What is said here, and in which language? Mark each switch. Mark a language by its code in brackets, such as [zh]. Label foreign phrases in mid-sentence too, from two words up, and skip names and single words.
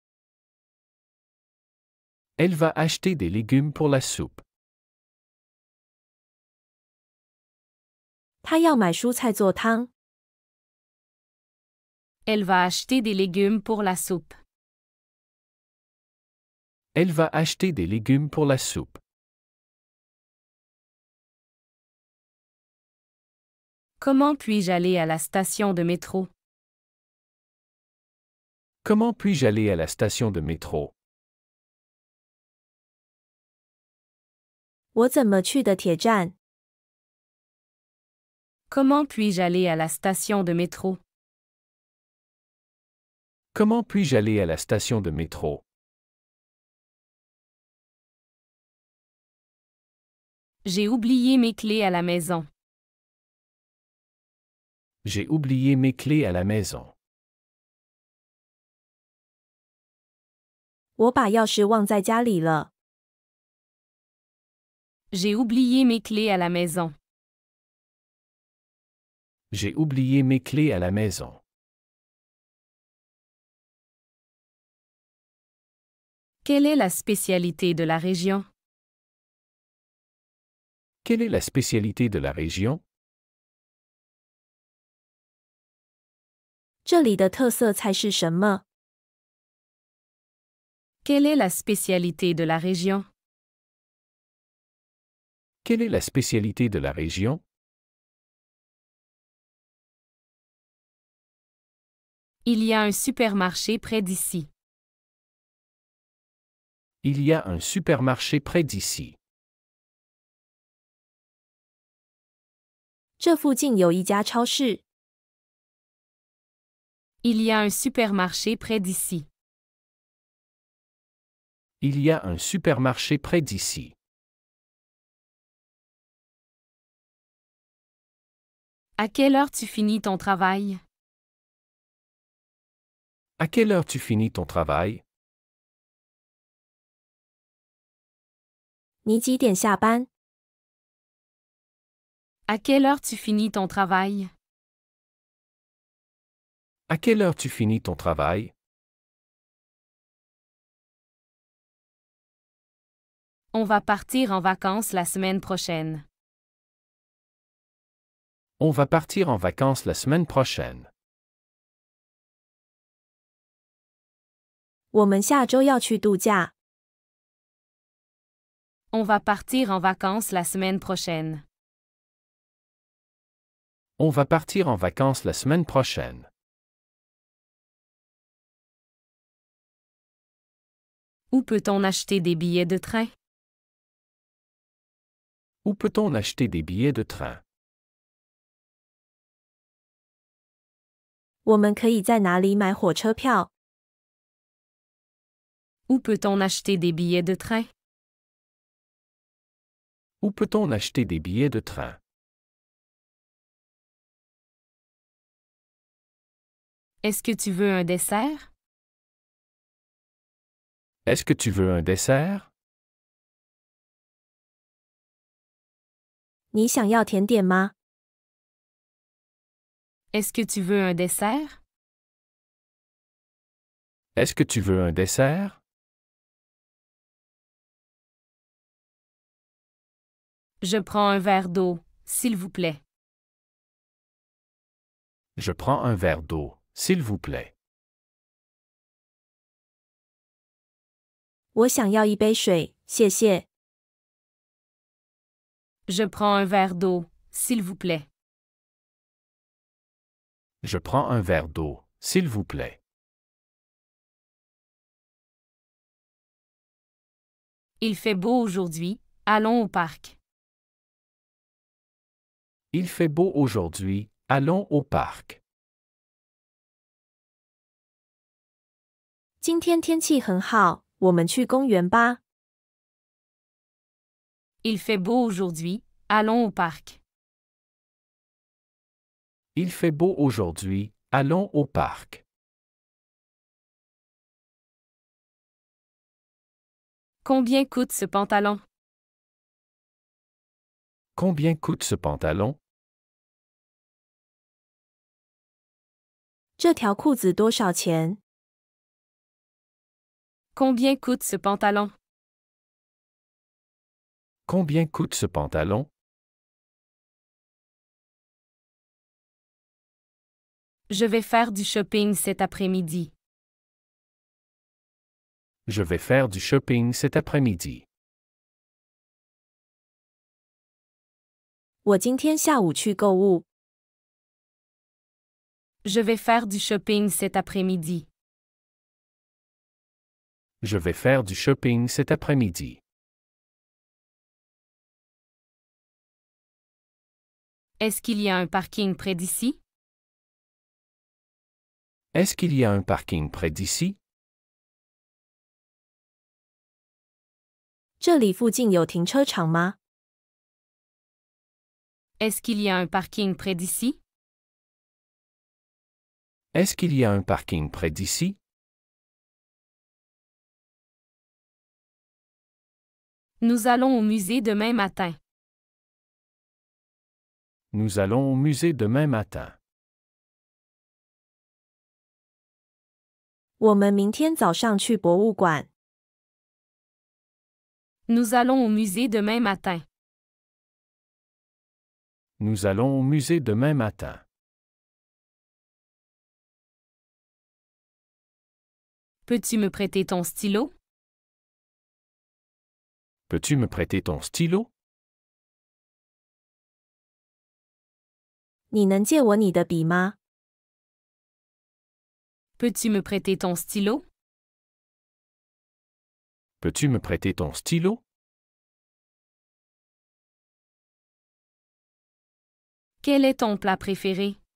[fr] Elle va acheter des légumes pour la soupe. [zh] 他要买蔬菜做汤。 [fr] Elle va acheter des légumes pour la soupe. Elle va acheter des légumes pour la soupe. Comment puis-je aller à la station de métro? Comment puis-je aller à la station de métro? [zh] 我怎么去的铁站？ [fr] Comment puis-je aller à la station de métro? Comment puis-je aller à la station de métro? J'ai oublié mes clés à la maison. J'ai oublié mes clés à la maison. [zh] 我把钥匙忘在家里了。 [fr] J'ai oublié mes clés à la maison. J'ai oublié mes clés à la maison. Quelle est la spécialité de la région? Quelle est la spécialité de la région? [zh] 这里的特色菜是什么？ [fr] Quelle est la spécialité de la région? Quelle est la spécialité de la région? Il y a un supermarché près d'ici. Il y a un supermarché près d'ici. [zh] 这附近有一家超市。 [fr] Il y a un supermarché près d'ici. Il y a un supermarché près d'ici. À quelle heure tu finis ton travail? À quelle heure tu finis ton travail? [zh] 你几点下班？ [fr] À quelle heure tu finis ton travail? À quelle heure tu finis ton travail? On va partir en vacances la semaine prochaine. On va partir en vacances la semaine prochaine. [zh] 我们下周要去度假。 [fr] On va partir en vacances la semaine prochaine. On va partir en vacances la semaine prochaine. Où peut-on acheter des billets de train? Où peut-on acheter des billets de train? [zh] 我们可以在哪里买火车票？ [fr] Où peut-on acheter des billets de train? Où peut-on acheter des billets de train? Est-ce que tu veux un dessert? Est-ce que tu veux un dessert? [zh] 你想要甜点吗？ [fr] Est-ce que tu veux un dessert? Est-ce que tu veux un dessert? Je prends un verre d'eau, s'il vous plaît. Je prends un verre d'eau, s'il vous plaît. [zh] 我想要一杯水，谢谢。 [fr] Je prends un verre d'eau, s'il vous plaît. Je prends un verre d'eau, s'il vous plaît. Il fait beau aujourd'hui, allons au parc. Il fait beau aujourd'hui, allons au parc. [zh] 今天天气很好，我们去公园吧。 [fr] Il fait beau aujourd'hui, allons au parc. Il fait beau aujourd'hui, allons au parc. Combien coûte ce pantalon? Combien coûte ce pantalon? [zh] 这条裤子多少钱？ [fr] Combien coûte ce pantalon? Combien coûte ce pantalon? Je vais faire du shopping cet après-midi. Je vais faire du shopping cet après-midi. [zh] 我今天下午去购物。 [fr] Je vais faire du shopping cet après-midi. Je vais faire du shopping cet après-midi. Est-ce qu'il y a un parking près d'ici? Est-ce qu'il y a un parking près d'ici? [zh] 这里附近有停车场吗？ [fr] Est-ce qu'il y a un parking près d'ici? Est-ce qu'il y a un parking près d'ici? Nous allons au musée demain matin. Nous allons au musée demain matin. [zh] 我们明天早上去博物馆。 [fr] Nous allons au musée demain matin. Nous allons au musée demain matin. Peux-tu me prêter ton stylo? Peux-tu me prêter ton stylo? [zh] 你能借我你的笔吗？ [fr] Peux-tu me prêter ton stylo? Peux-tu me prêter ton stylo? Quel est ton plat préféré?